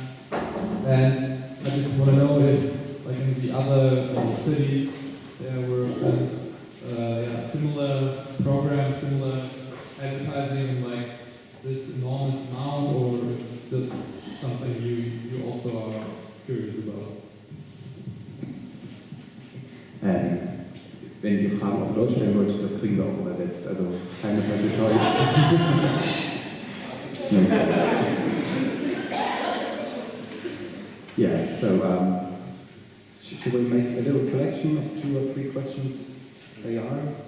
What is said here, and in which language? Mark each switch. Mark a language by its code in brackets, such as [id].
[en] And I just want to know if, like in the other cities, there were similar programs, similar advertising, like this enormous amount, or if that's something you also are curious about. [de] Wenn ihr Fragen auf Deutsch stellen wollt, das kriegen wir auch übersetzt, also keine Scheu. [en] Yeah, so should we make a little collection of 2 or 3 questions they are?